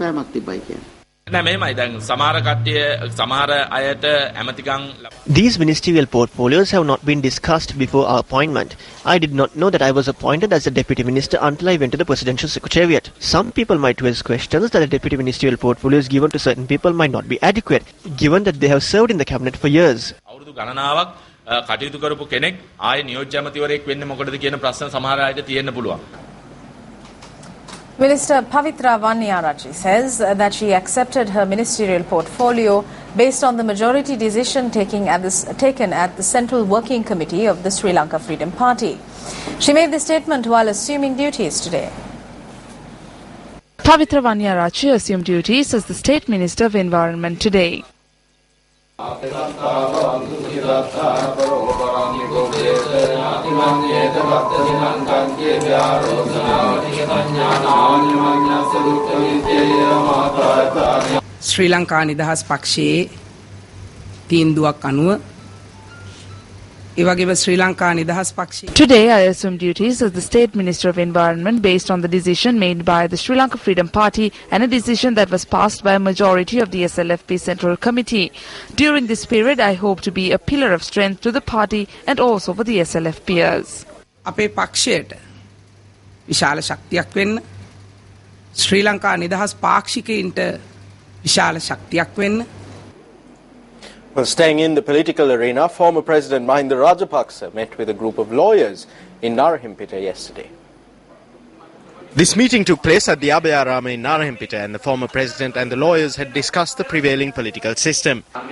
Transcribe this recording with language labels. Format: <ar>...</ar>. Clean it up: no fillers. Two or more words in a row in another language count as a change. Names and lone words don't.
<en>These ministerial portfolios have not been discussed before our appointment. I did not know that I was appointed as a deputy minister until I went to the presidential secretariat. Some people might raise questions that a deputy ministerial portfolios given to certain people might not be adequate, given that they have served in the cabinet for years.</en> <si>කටයුතු කරපු කෙනෙක් ආයේ නියෝජ්‍ය ඇමතිවරයෙක් වෙන්නේ මොකටද කියන ප්‍රශ්න සමහර අයට තියෙන්න පුළුවන්.</si> <en>Minister Pavitra Vanniyarachi says that she accepted her ministerial portfolio based on the majority decision taken at the Central Working Committee of the Sri Lanka Freedom Party. She made this statement while assuming duties today. Pavitra Vanniyarachi assumed duties as the State Minister of Environment today.</en> <si>ශ්‍රී ලංකා නිදහස් පක්ෂයේ තීන්දුවක් අනුව</si> <en>Today I assumed duties as the State Minister of Environment based on the decision made by the Sri Lanka Freedom Party and a decision that was passed by a majority of the SLFP Central Committee. During this period, I hope to be a pillar of strength to the party and also for the SLFPers.</en> <si>අපේ පක්ෂයට විශාල ශක්තියක් වෙන්න ශ්‍රී ලංකා නිදහස් පාක්ෂිකයින්ට විශාල ශක්තියක් වෙන්න.</si> <en>Well, staying in the political arena, former President Mahinda Rajapaksa met with a group of lawyers in Narahimpita yesterday. This meeting took place at the Abhayarama in Narahimpita, and the former president and the lawyers had discussed the prevailing political system.</en>